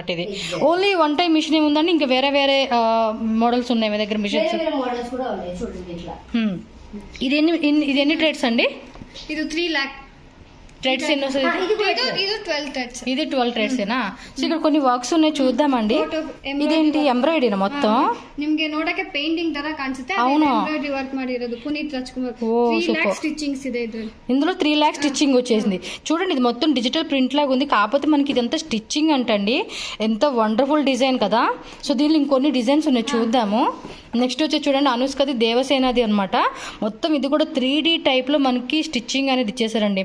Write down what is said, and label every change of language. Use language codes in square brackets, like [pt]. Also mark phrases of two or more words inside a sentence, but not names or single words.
[te] ఇది [en] only 1 time machine [te] ఉందండి, ఇంకా వేరే మోడల్స్ ఉన్నాయి మీ దగ్గర మిషన్స్? ఇది ఎన్ని థ్రెడ్స్ అండి? ఇది 3 lakh థ్రెడ్స్ ఎన్ని వస్తుంది? ఇది 12 థ్రెడ్సేనా? సో ఇక్కడ కొన్ని వర్క్స్ ఉన్నాయి, చూద్దామండి. ఇదేంటి ఎంబ్రాయిడరీనా మొత్తం? [kn] ನಿಮಗೆ ನೋಡಕ್ಕೆ ಪೇಂಟಿಂಗ್ ತರ ಕಾಣಿಸುತ್ತೆ, [en] embroidery work [kn] ಮಾಡಿರೋದು ಪುನೀತ್ ರಾಜ್ಕುಮಾರ್. [te] 3 lakh స్టిచ్చింగ్స్ [kn] ಇದೆ ಇದ್ರಲ್ಲಿ. [te] ఇందులో 3 lakh స్టిచ్చింగ్ వచ్చేసింది. చూడండి, ఇది మొత్తం [en] digital print [te] లాగా ఉంది, కాకపోతే మనకి ఇదంతా స్టిచ్చింగ్ అంటండి. ఎంత [en] wonderful design [te] కదా. సో దీనిలో ఇంకొన్ని డిజైన్స్ ఉన్నాయి, చూద్దాము. నెక్స్ట్ వచ్చి చూడండి, అనుష్కది దేవసేనది అనమాట. మొత్తం ఇది కూడా 3D టైప్లో మనకి స్టిచ్చింగ్ అనేది ఇచ్చేసారండి.